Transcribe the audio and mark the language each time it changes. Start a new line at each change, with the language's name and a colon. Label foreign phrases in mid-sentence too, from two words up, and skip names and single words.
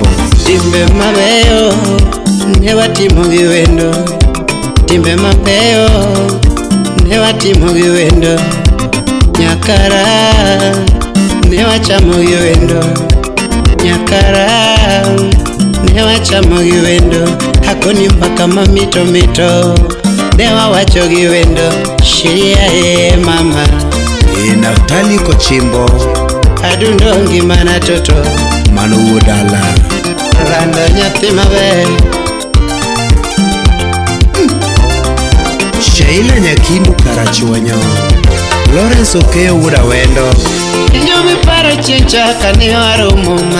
Luo (Kenya and Tanzania): Timbe mabeyo ne watimo gi wendo, timbe mabeyo ne watimo gi wendo. Nyakara ne wachamo gi wendo, nyakara ne wachamo gi wendo. Hakoni mpaka mamito mito dewa wacho gi wendo. Shiria mama Naftali Kochimbo adundongi mana toto mano Wodala rando nyathi maber. Sheila Nyakindu Karachuonyo Lawrence Okeyo wuda wendo Injo mi paro chicha kane waromo ma